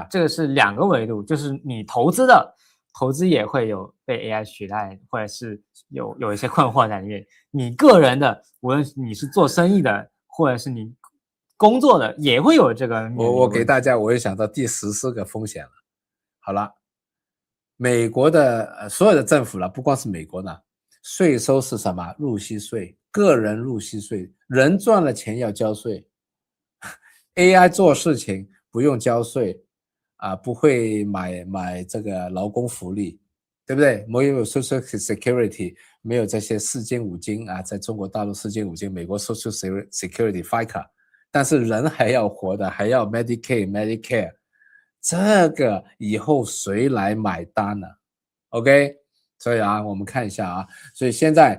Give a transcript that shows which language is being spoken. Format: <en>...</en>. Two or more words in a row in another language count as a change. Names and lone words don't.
<zh>這個是2個維度，就是你投資也會有被 AI 取代，或者是有一些困惑在裡面。你個人的，無論你是做生意的，或者是你工作的，也會有這個。我給大家，我又想到第14個風險了。好了，美國的所有的政府了，不光是美國呢，稅收是什麼？入息稅。個人入息稅，人賺了錢要交稅 ，AI 做事情不用交稅不會買這個勞工福利，對不對？沒有</zh> <en>Social Security，</en> <zh>沒有這些4金5金在中國大陸4金5金，美國</zh> <en>Social Security FICA，</en> <zh>但是人還要活的，還要 Medicare， 這個以後誰來買單呢 ？OK， 所以我們看一下所以現在。</zh>